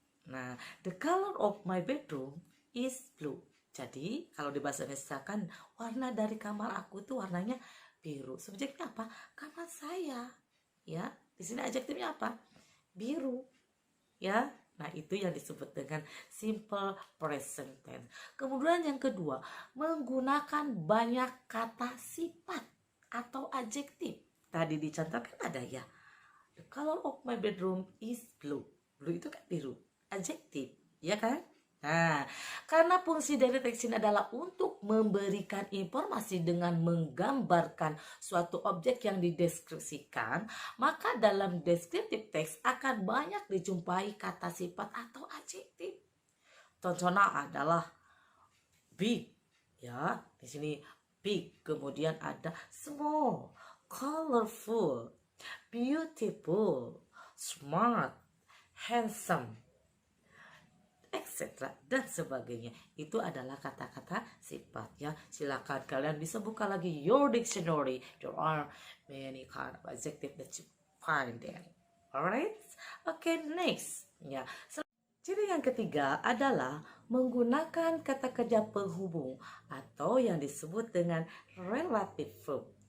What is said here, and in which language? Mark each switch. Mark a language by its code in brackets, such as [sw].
[en] Nah, the color of my bedroom is blue. [id] Jadi kalau di bahasa Indonesia kan warna dari kamar aku itu warnanya biru. Subjeknya apa? Kamar saya. Ya, di sini adjektifnya apa? Biru. Ya. Nah, itu yang disebut dengan simple present tense. Kemudian yang kedua, menggunakan banyak kata sifat atau adjektif. Tadi dicontohkan ada ya. [en] The color of my bedroom is blue. [id] Blue itu kan biru. Adjektif, ya kan? Nah, karena fungsi dari teks ini adalah untuk memberikan informasi dengan menggambarkan suatu objek yang dideskripsikan, maka dalam descriptive text akan banyak dijumpai kata sifat atau adjektif. Contohnya adalah big, ya. Di sini [en] big, [id] kemudian ada [en] small, colorful, beautiful, smart, handsome, etc. [id] dan sebagainya. Itu adalah kata-kata sifat ya. Silakan kalian bisa buka lagi [en] your dictionary. There are many kind of adjective that you find there. Alright? Okay, next. Ya. [id] Ciri yang ketiga adalah menggunakan kata kerja penghubung atau yang disebut dengan relative verb.